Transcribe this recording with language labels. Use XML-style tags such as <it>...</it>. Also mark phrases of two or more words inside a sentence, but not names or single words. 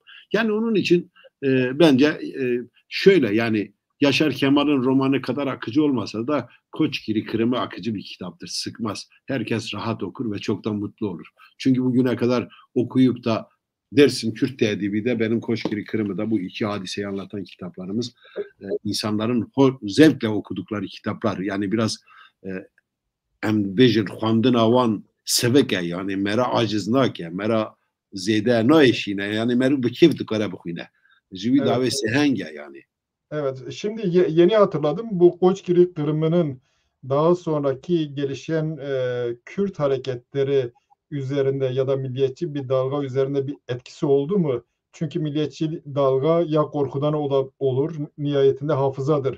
<tr>Yani onun için bence şöyle yani Yaşar Kemal'in romanı kadar akıcı olmasa da Koçgiri Kırımı akıcı bir kitaptır. Sıkmaz. Herkes rahat okur ve çoktan mutlu olur. Çünkü bugüne kadar okuyup da Dersim Kürt Edibi de benim Koçgiri Kırımı da bu iki hadiseyi anlatan kitaplarımız insanların zevkle okudukları kitaplar.</tr> <ku>Yani biraz em bejin xwendin awan sevek e yani mera aciz nake, mera zêde naeşîne yani meru bi kêf dikare bixwîne. Ji wî davê seheng e yani.</ku> <tr>Evet, şimdi yeni hatırladım. Bu Koçgiri Kırımı'nın daha sonraki gelişen Kürt hareketleri üzerinde ya da milliyetçi bir dalga üzerinde bir etkisi oldu mu? Çünkü milliyetçi dalga ya korkudan olur, nihayetinde hafızadır.</tr>